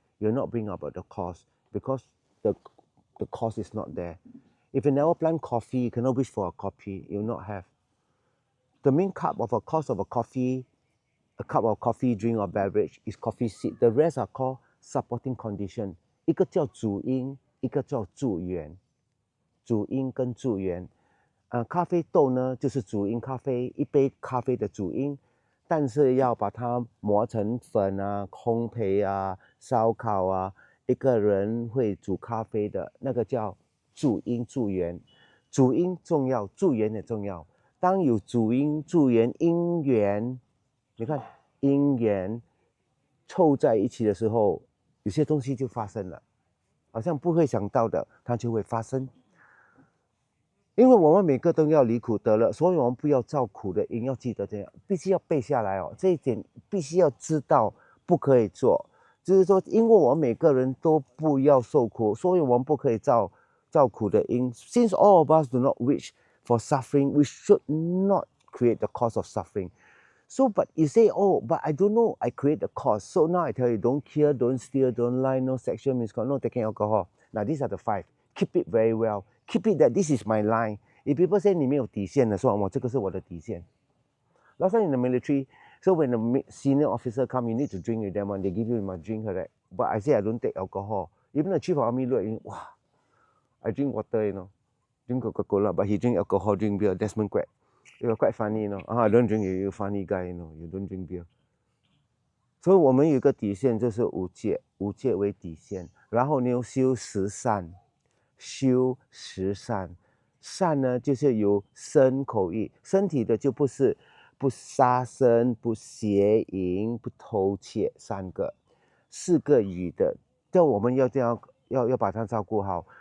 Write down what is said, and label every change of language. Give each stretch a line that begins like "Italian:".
English: You'll not bring about the cause because the cause is not there. If you never plant coffee, you cannot wish for a coffee. You will not have. The main cup of a cause of a cup of coffee, drink or beverage is coffee seed. The rest are called supporting condition.
Chinese: 一个叫主因，一个叫助缘。主因跟助缘。咖啡豆呢，就是主因咖啡，一杯咖啡的主因，但是要把它磨成粉啊、烘焙啊、烧烤啊，一个人会煮咖啡的那个叫助因助缘。主因重要，助缘也重要。当有主因、助缘、因缘，你看因缘凑在一起的时候，有些东西就发生了，好像不会想到的，它就会发生。因为我们每个都要离苦得乐，所以我们不要造苦的因，要记得这样，必须要背下来哦。这一点必须要知道，不可以做。就是说，因为我们每个人都不要受苦，所以我们不可以造苦的因。
English: Since all of us do not wish for suffering, we should not create the cause of suffering. So, but you say, oh, but I don't know, I create the cause. So now I tell you, don't kill, don't steal, don't lie, no sexual misconduct, no taking alcohol. Now these are the 5. Keep it very well. Keep it that this is my line. If people say
Chinese: 你没有底线的说，我这个是我的底线。
English: Last time in the military, so when the senior officer come, you need to drink with them and they give you my drink, correct? But I say I don't take alcohol. Even the chief of army look at me, wow, I drink water, you know, drink Coca-Cola, but he drink alcohol, drink beer. Desmond Quack. It was quite funny, you know. I don't drink, you funny guy, you know. You don't drink beer.
Chinese: 所以我们有一个底线，就是五戒，五戒为底线。然后你要修十善，修十善。善呢，就是有身口意，身体的就不是不杀生、不邪淫、不偷窃3个，4个语的，这我们要这样要把它照顾好。